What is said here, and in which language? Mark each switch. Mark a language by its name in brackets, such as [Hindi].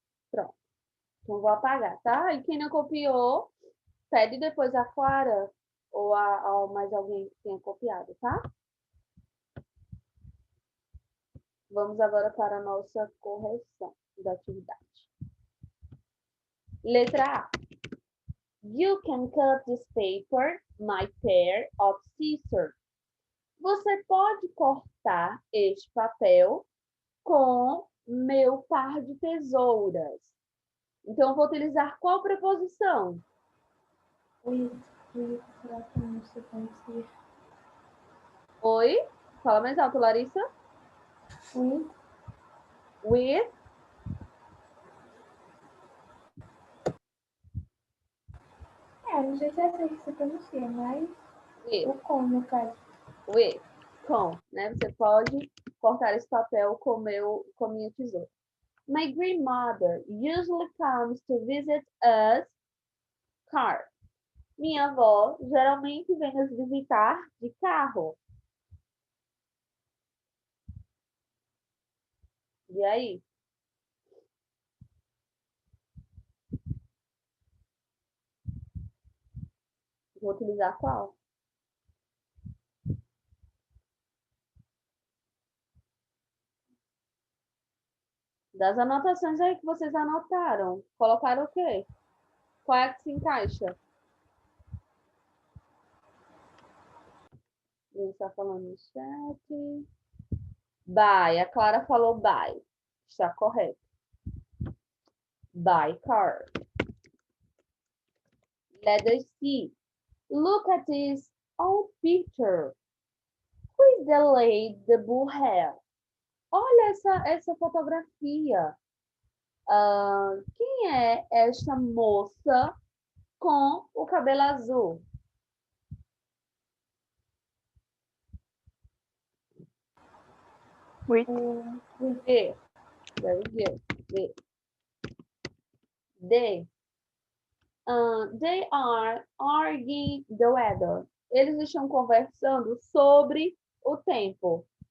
[Portuguese] Pronto. Então, vou apagar, tá? E quem não copiou, pede depois a Clara ou a mais alguém que tenha copiado, tá? Vamos agora para a nossa correção da atividade. Letra A. [English] You can cut this paper, my pair of scissors. [Portuguese] Você pode cortar este papel com meu par de tesouras. Então, eu vou utilizar qual preposição? With, será que não se pode ser? Oi? Fala mais alto, Larissa. [English] With, With. [Portuguese] não sei se é assim que se pronuncia, mas [English] With. [Portuguese] o com, no caso. With. Com, né? Você pode cortar esse papel com minha tesoura. [English] My grandmother usually comes to visit us car. [Portuguese] Minha avó geralmente vem nos visitar de carro. E aí? Vou utilizar qual? Das anotações aí que vocês anotaram, colocaram o quê? Qual é que se encaixa? Ele está falando no chat. By. A Clara falou by. Está correto. [English] By car. Letter C. Look at this old picture. Who is the lady the bull hair? [Portuguese] Olha essa fotografia. Quem é esta moça com o cabelo azul? [English] With. D. Very good. D. D. They are arguing the weather. [Portuguese] Eles estão conversando sobre o tempo.